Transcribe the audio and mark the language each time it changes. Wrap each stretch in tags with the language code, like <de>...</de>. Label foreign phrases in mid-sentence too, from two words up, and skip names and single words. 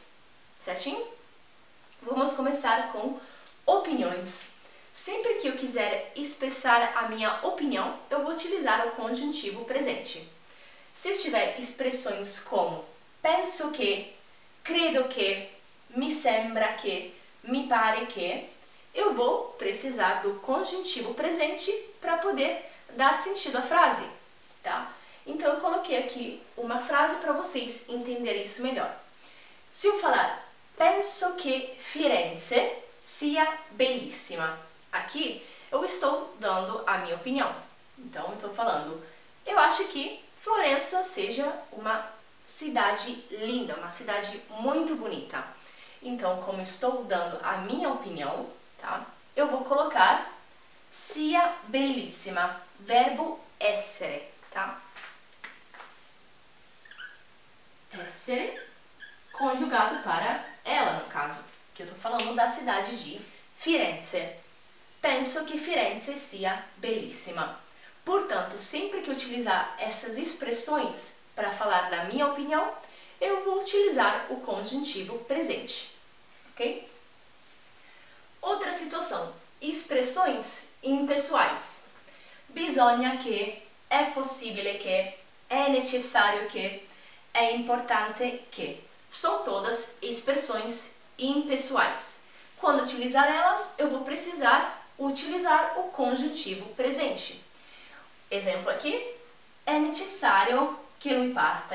<pt>Certinho? Vamos começar com opiniões. Sempre que eu quiser expressar a minha opinião, eu vou utilizar o conjuntivo presente. Se eu tiver expressões como</pt> <it>penso que, credo que, mi sembra que, mi pare que,</it> <pt>eu vou precisar do conjuntivo presente para poder dar sentido à frase, tá? Então eu coloquei aqui uma frase para vocês entenderem isso melhor. Se eu falar</pt> <it>penso que Firenze sia bellissima,</it> <pt>aqui eu estou dando a minha opinião. Então eu estou falando, eu acho que Florença seja uma cidade linda, uma cidade muito bonita. Então, como estou dando a minha opinião, tá? Eu vou colocar</pt> <it>sia bellissima,</it> <pt>verbo essere, tá? Essere conjugado para ela, no caso, que eu tô falando da cidade de Firenze.</pt> <it>Penso que Firenze sia bellissima.</it> <pt>Portanto, sempre que utilizar essas expressões para falar da minha opinião, eu vou utilizar o conjuntivo presente, ok? Outra situação, expressões impessoais.</pt> <it>Bisogna che,</it> <pt>é possível que, é necessário que, é importante que. São todas expressões impessoais. Quando utilizar elas, eu vou precisar utilizar o conjuntivo presente. Exemplo aqui, é necessário que</pt> <it>lui parta.</it>